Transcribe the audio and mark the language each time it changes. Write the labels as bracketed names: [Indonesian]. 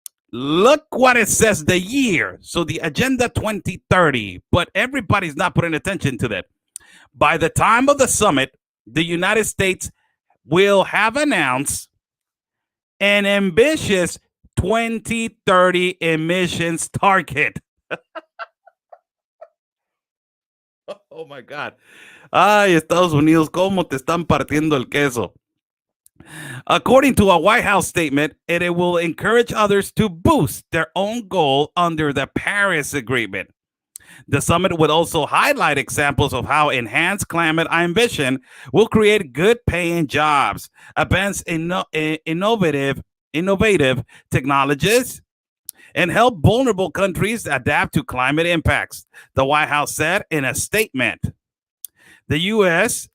[English] Look what it says, the year. So the Agenda 2030, but everybody's not putting attention to that. By the time of the summit, the United States will have announced an ambitious 2030 emissions target. Oh my God. [Spanish] Ay, Estados Unidos, ¿cómo te están partiendo el queso? [English] According to a White House statement, it will encourage others to boost their own goal under the Paris Agreement. The summit would also highlight examples of how enhanced climate ambition will create good-paying jobs, advance innovative technologies, and help vulnerable countries adapt to climate impacts, the White House said in a statement. The U.S.